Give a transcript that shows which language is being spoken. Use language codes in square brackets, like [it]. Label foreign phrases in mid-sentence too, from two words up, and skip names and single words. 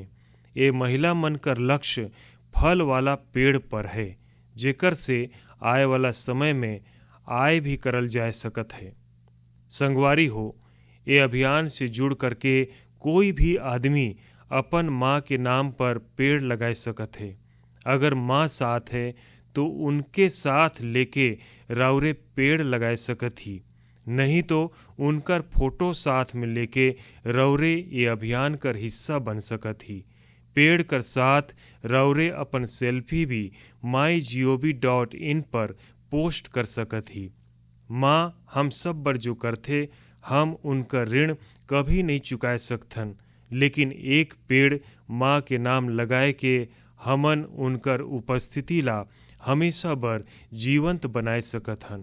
[sgj] ये महिला मन कर लक्ष्य फल वाला पेड़ पर है, जेकर से आए वाला समय में आय भी करल जा सकत है। संगवारी हो, ये अभियान से जुड़ करके कोई भी आदमी अपन माँ के नाम पर पेड़ लगाए सकत है। अगर माँ साथ है तो उनके साथ लेके राउरे पेड़ लगाए सकत ही, नहीं तो उनकर फोटो साथ में लेके रौरे ये अभियान कर हिस्सा बन सकत ही। पेड़ कर साथ रौरे अपन सेल्फी भी mygov.in पर पोस्ट कर सकत ही। माँ हम सब बर जो करथे हम उनका ऋण कभी नहीं चुका सकथन, लेकिन एक पेड़ माँ के नाम लगाए के हमन उनकर उपस्थिति ला हमेशा बर जीवंत बनाए सकत हन।